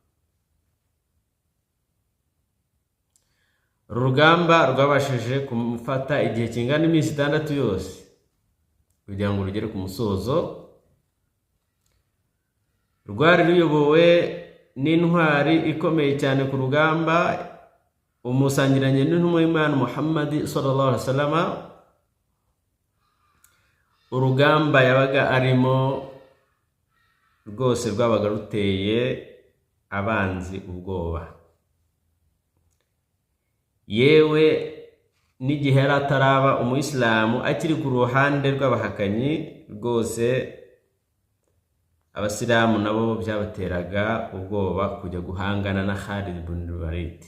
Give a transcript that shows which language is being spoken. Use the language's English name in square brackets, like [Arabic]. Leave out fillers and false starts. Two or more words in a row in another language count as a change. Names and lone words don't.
[Kinyarwanda] Urugamba rwabashije kumufata igihe kingana iminsi 6 yose kugira ngo rugere ku musozo. Rwari ruyobowe n'intwari ikomeye cyane ku rugamba, umusangiranye n'intumwa y'Imana Muhammad [Arabic] صلى الله عليه وسلم. [Kinyarwanda] Urugamba yabaga arimo rwose rwabaga ruteye abanzi ubwoba. Yewe n'igihe yari ataraba umuyisilamu, akiri ku ruhande rw'abahakanyi, rwose abasilamu nabo byabateraga ubwoba kujya guhangana na Khalid ibn Walid.